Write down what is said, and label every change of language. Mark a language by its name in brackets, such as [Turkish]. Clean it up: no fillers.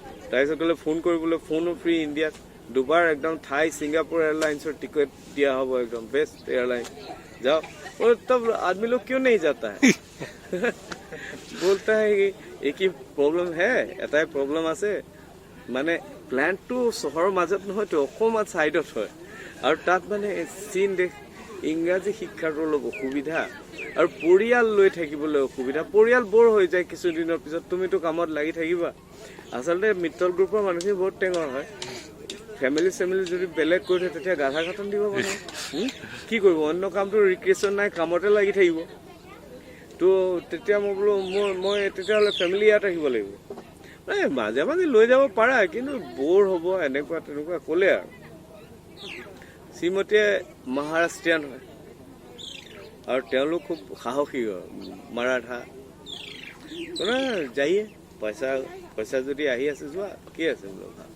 [Assamese] তাৰপিছত ক'লে ফোন কৰিবলৈ ফোনো ফ্ৰী ইণ্ডিয়াত। 2 বাৰ একদম থাই ছিংগাপুৰ [Hindi] एयरलाइंसर टिकट दिया हो, एकदम बेस्ट एयरलाइन, जाओ। और तब आदमी लोग क्यों नहीं जाता है? बोलता है कि एक ही प्रॉब्लम है, [Assamese] एटाই प्रॉब्लम আছে, মানে প্লেণ্টটো চহৰৰ মাজত নহয় তো অকণমান ছাইডত হয়, আৰু তাত মানে চীন দেশ, ইংৰাজী শিক্ষাৰ অলপ অসুবিধা, আৰু পৰিয়াল লৈ থাকিবলৈ অসুবিধা। পৰিয়াল বৰ হৈ যায় কিছুদিনৰ পিছত, তুমিতো কামত লাগি থাকিবা। আচলতে মিত্তল গ্ৰুপৰ মানুহখিনি বহুত টেঙৰ হয়। ফেমিলি যদি বেলেগ কৰি থাকে তেতিয়া গাধা খাটন দিব মানে, কি কৰিব, অন্য কামটো ৰিক্ৰিয়েশ্যন নাই, কামতে লাগি থাকিব। তো তেতিয়া মই বোলো মই তেতিয়াহ'লে ফেমিলি ইয়াত ৰাখিব লাগিব। মাজে মাজে লৈ যাব পাৰা, কিন্তু বৰ হ'ব এনেকুৱা তেনেকুৱা ক'লে। আৰু শ্ৰীমতীয়ে মহাৰাষ্ট্ৰীয়ান হয়, আৰু তেওঁলোক খুব সাহসী হয়, মাৰাঠা। যায়ে পইচা যদি আহি আছে যোৱা, কি আছে বোলো।